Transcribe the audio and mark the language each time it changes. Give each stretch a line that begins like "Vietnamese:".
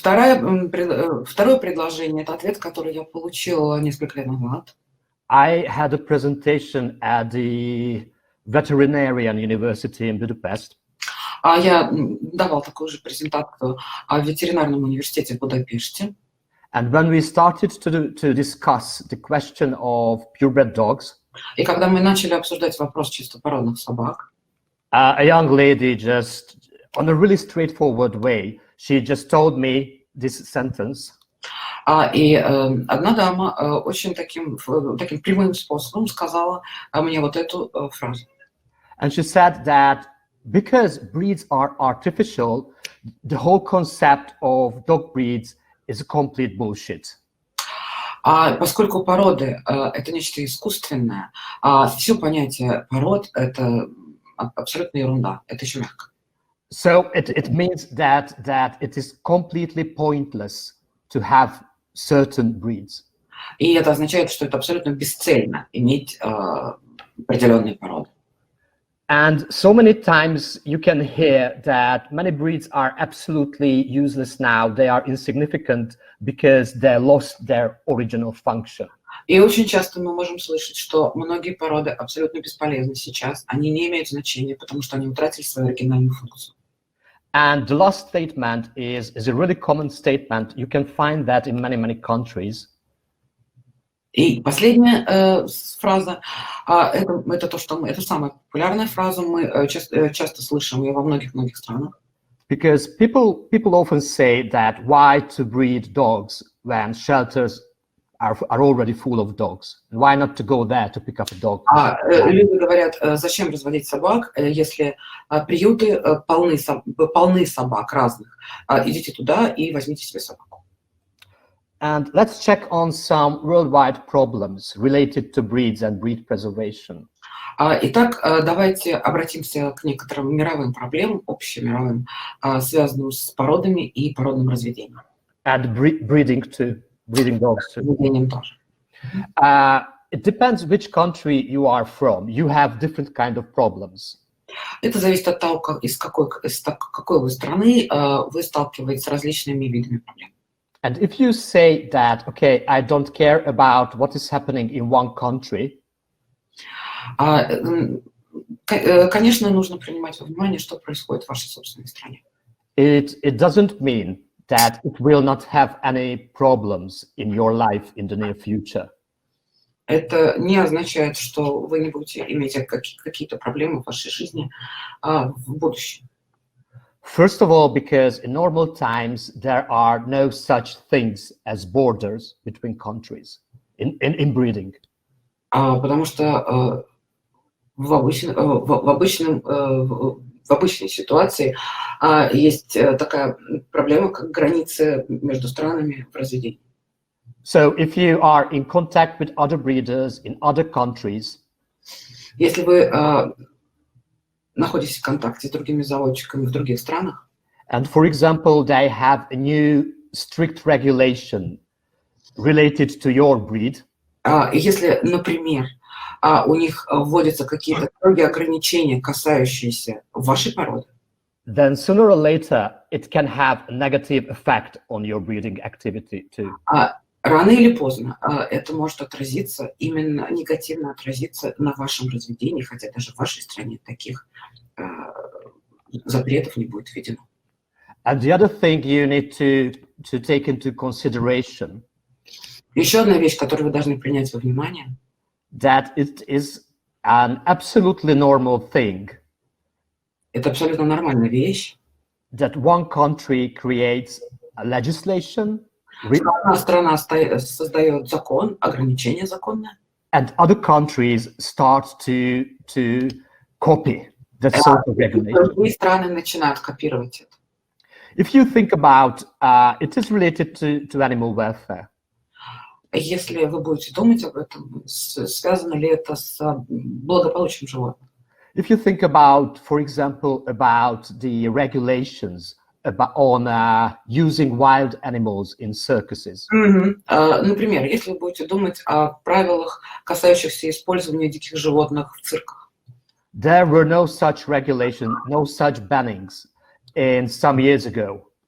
Russian: Второе предложение – это ответ, который я получила несколько лет назад.
English: I had a presentation at the Veterinarian University in Budapest.
Russian: Я давал такую же презентацию в ветеринарном университете в Будапеште.
English: And when we started to discuss the question of purebred dogs,
Russian: и когда мы начали обсуждать вопрос чистопородных собак,
English: a young lady just, on a really straightforward way, she just told me this sentence.
Russian: И одна дама очень таким прямым способом сказала мне вот эту фразу.
English: And she said that because breeds are artificial, the whole concept of dog breeds is a complete bullshit.
Russian: Поскольку породы это нечто искусственное, все понятие пород это абсолютная ерунда, это еще мягко.
English: So it means that it is completely pointless to have certain breeds.
Russian: И это означает, что это абсолютно бесцельно иметь определенные породы.
English: And so many times you can hear that many breeds are absolutely useless now. They are insignificant because they lost their original function.
Russian: И очень часто мы можем слышать, что многие породы абсолютно бесполезны сейчас. Они не имеют значения, потому что они утратили свою оригинальную функцию.
English: And the last statement is a really common statement. You can find that in many countries.
Russian: И последняя фраза, это то, что это самая популярная фраза, мы часто слышим ее во многих странах.
English: Because people often say that why to breed dogs when shelters are already full of dogs? And why not to go there to pick up a dog?
Russian: Люди говорят, зачем разводить собак, если приюты полны собак разных. Идите туда и возьмите себе собаку.
English: And let's check on some worldwide problems related to breeds and breed preservation.
Russian: Итак, давайте обратимся к некоторым мировым проблемам, общемировым, связанным с породами и породным разведением.
English: And breeding too, breeding dogs too.
Russian: Разведением тоже.
English: It depends which country you are from. You have different kind of problems.
Russian: Это зависит от того, из какой вы страны вы сталкиваетесь с различными видами проблем.
English: And if you say that, okay, I don't care about what is happening in one country,
Russian: конечно, нужно принимать во внимание, что происходит в вашей собственной стране.
English: it doesn't mean that it will not have any problems in your life in the near future.
Russian: Это не означает, что вы не будете иметь какие-то проблемы в вашей жизни в будущем.
English: First of all, because in normal times, there are no such things as borders between countries in breeding.
Russian: Потому что в обычной ситуации есть такая проблема, как границы между странами в разведении.
English: So if you are in contact with other breeders in other countries,
Russian: если вы находитесь в контакте с другими заводчиками в других странах,
English: and for example, they have a new strict regulation related to your breed,
Russian: если, например, у них вводятся какие-то строгие ограничения, касающиеся вашей породы,
English: then sooner or later it can have a negative effect on your breeding activity too.
Russian: Рано или поздно это может отразиться, именно негативно отразиться на вашем разведении, хотя даже в вашей стране таких запретов не будет введено.
English: And the other thing you need to take into consideration
Russian: Еще одна вещь, которую вы должны принять во внимание,
English: that it is an absolutely normal thing
Russian: это абсолютно нормальная вещь,
English: that one country creates a legislation
Russian: что одна страна создает закон, ограничения законные,
English: and other countries start to copy that sort of regulation.
Russian: другие страны начинают копировать это.
English: If you think about, it is related to animal welfare.
Russian: Если вы будете думать об этом, связано ли это с благополучием животных?
English: If you think about, for example, about the regulations on using wild animals in circuses.
Russian: Например, если вы будете думать о правилах, касающихся использования диких животных в цирках.
English: There were no such regulations, no such bannings in some years ago.